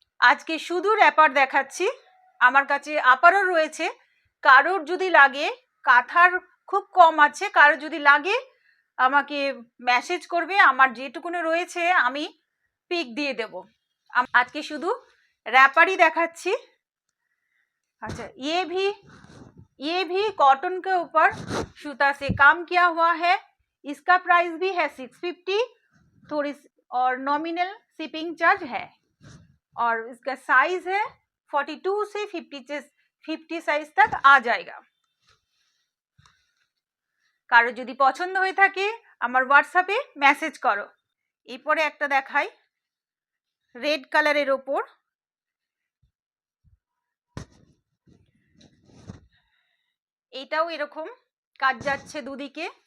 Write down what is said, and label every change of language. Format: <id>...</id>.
<bn>আজকে শুধু র্যাপার দেখাচ্ছি, আমার কাছে আপারও রয়েছে। কারোর যদি লাগে, কাঁথার খুব কম আছে, কারোর যদি লাগে আমাকে মেসেজ করবে, আমার যেটুকুনো রয়েছে আমি পিক দিয়ে দেব। আজকে শুধু</bn> <hi>रैपर ही</hi> <bn>देखाচ্ছি।</bn> <hi>अच्छा, ये भी कॉटन के ऊपर सूता से काम किया हुआ है। इसका प्राइस भी है 650 थोड़ी और नॉमिनल शिपिंग चार्ज है और इसका साइज है 42 से 50 साइज तक आ जाएगा।</hi> <bn>কারো যদি পছন্দ হয়ে থাকে আমার হোয়াটসঅ্যাপে মেসেজ করো। এরপরে একটা দেখাই রেড কালারের ওপর, এটাও এরকম কাজ যাচ্ছে দুদিকে।</bn>